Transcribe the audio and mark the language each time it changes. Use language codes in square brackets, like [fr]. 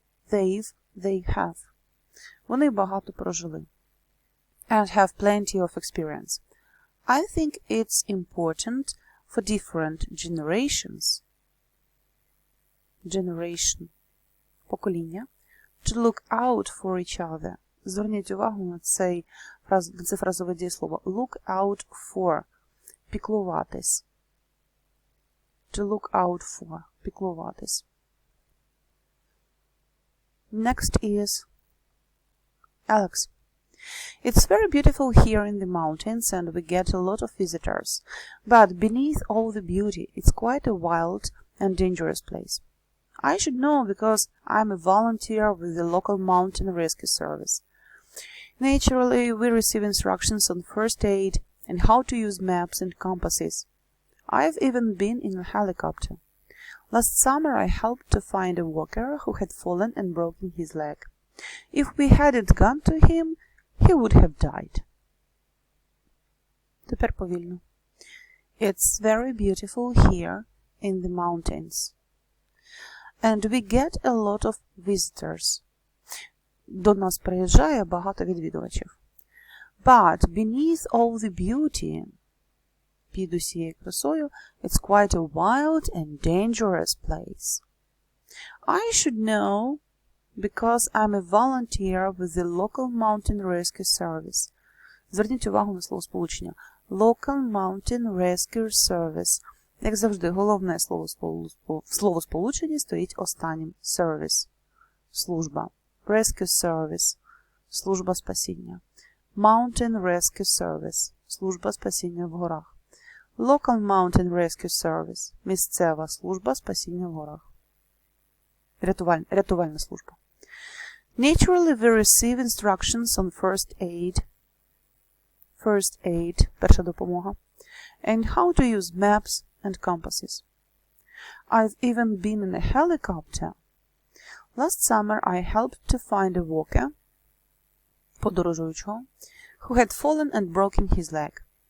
[en] They have. [uk] Вони багато прожили. [en] And have plenty of experience. I think it's important for different generations generation, покоління. To look out for each other. [uk] Зверніть увагу на це фразове дієслово. [en] Look out for. Піклуватись. To look out for. Піклуватись. Next is Alex. It's very beautiful here in the mountains and we get a lot of visitors. But beneath all the beauty, it's quite a wild and dangerous place. I should know because I'm a volunteer with the local mountain rescue service. Naturally, we receive instructions on first aid and how to use maps and compasses. I've even been in a helicopter. Last summer I helped to find a walker who had fallen and broken his leg. If we hadn't gone to him, he would have died. [uk] Тепер повільно. [en] It's very beautiful here in the mountains. And we get a lot of visitors. [uk] До нас приїжджає багато відвідувачів. [en] But beneath all the beauty, [uk] під усією красою, [en] it's quite a wild and dangerous place. I should know because I'm a volunteer with the local mountain rescue service. [uk] Зверніть увагу на словосполучення. [en] Local mountain rescue service. [uk] Як завжди, головне слово в словосполученні стоїть останнім. [en] Service. Служба. Rescue service. [uk] Служба спасіння. [en] Mountain rescue service. [uk] Служба спасіння в горах. [en] Local mountain rescue service. [uk] Місцева служба спасіння в горах. Рятувальна служба. [en] Naturally, we receive instructions on first aid. First aid. [uk] Перша допомога. [en] And how to use maps and compasses. I've even been in a helicopter. Last summer I helped to find a walker, подорожуючого, who had fallen and broken his leg.